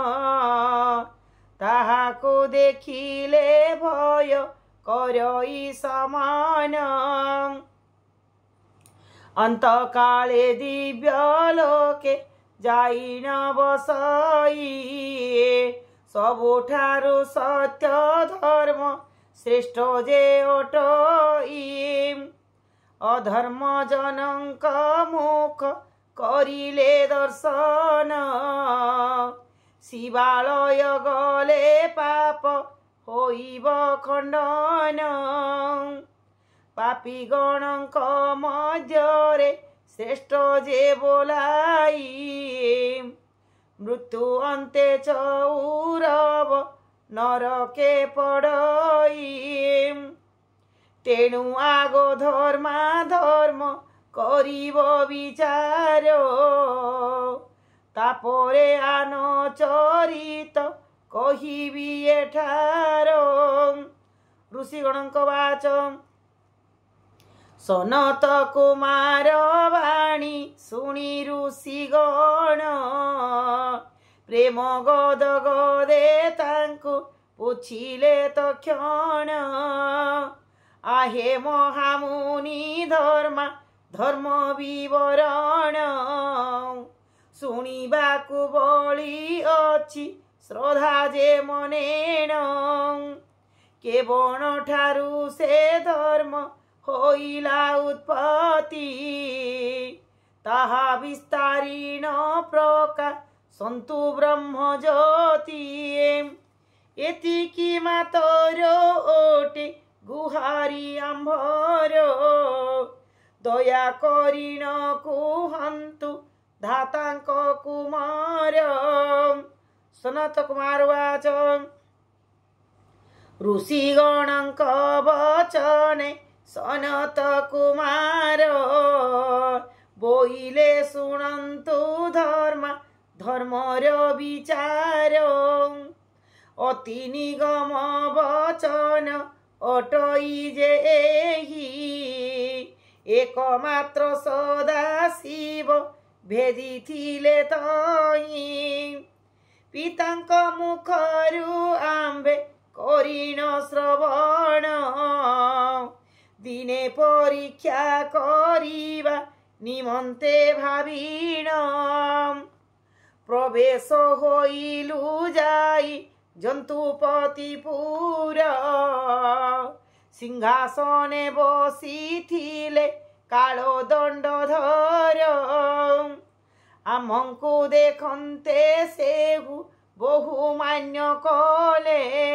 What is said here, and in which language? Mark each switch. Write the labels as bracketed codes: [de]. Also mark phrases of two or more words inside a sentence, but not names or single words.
[or] ତାହାକୁ ଦେଖିଲେ ଭୟ କରଇ ସମାନ ଅନ୍ତକାଳେ ଦିବ୍ୟ ଲୋକେ ଯାଇ ନ ବସଇ ସବୁଠାରୁ ସତ୍ୟ ଧର୍ମ ଶ୍ରେଷ୍ଠ ଯେ ଅଟଇ ଅଧର୍ମ ଜନକ ମୁଖ କରିଲେ ଦର୍ଶନ ଶିବାଳୟ ଗଲେ ପାପ ହୋଇବ ଖଣ୍ଡନ ପାପୀ ଗଣଙ୍କ ମଧ୍ୟରେ ଶ୍ରେଷ୍ଠ ଯେ ବୋଲାଇ ମୃତ୍ୟୁ ଅନ୍ତେ ଚୌରବ ନରକେ ପଡ଼ଇ ତେଣୁ ଆଗୋ ଧର୍ମା ଧର୍ମ କରିବ ବିଚାର ତାପରେ ଆନ ଚରିତ କହିବି ଏଠାର। ଋଷିଗଣଙ୍କ ବାଚ। ସନତ କୁମାର ବାଣୀ ଶୁଣି ଋଷିଗଣ ପ୍ରେମ ଗଦ ଗଦେ ତାଙ୍କୁ ପୁଛିଲେ ତକ୍ଷଣ ଆହେ ମହାମୁନି ଧର୍ମ ବିବରଣ ଶୁଣିବାକୁ ବଳି ଅଛି ଶ୍ରଦ୍ଧା ଯେ ମନେଣ କେଉଁଣ ଠାରୁ ସେ ଧର୍ମ ହୋଇଲା ଉତ୍ପତ୍ତି ତାହା ବିସ୍ତାରିଣ ପ୍ରକା ସନ୍ତୁ ବ୍ରହ୍ମ ଜ୍ୟୋତି ଏତିକି ମାତର ଅଟେ ଗୁହାରି ଆମ୍ଭର ଦୟା କରିଣ କୁହନ୍ତୁ ଧାତାଙ୍କ କୁମାର। ସନତ କୁମାର ବାଚ। ଋଷିଗଣଙ୍କ ବଚନେ ସନତ କୁମାର ବୋଇଲେ ଶୁଣନ୍ତୁ ଧର୍ମର ବିଚାର ଅତି ନିଗମ ବଚନ ଅଟଇ ଯେ ଏହି ଏକମାତ୍ର ସଦା ଶିବ ଭେଦି ଥିଲେ ତହିଁ ପିତାଙ୍କ ମୁଖରୁ ଆମ୍ଭେ କରିଣ ଶ୍ରବଣ ଦିନେ ପରୀକ୍ଷା କରିବା ନିମନ୍ତେ ଭାବିଣ ପ୍ରବେଶ ହୋଇଲୁ ଯାଇ ଜନ୍ତୁପତିପୁର ସିଂହାସନେ ବସିଥିଲେ କାଳୋ ଦଣ୍ଡଧର ଆମଙ୍କୁ ଦେଖନ୍ତେ ସେହୁ ବହୁମାନ୍ୟ କଲେ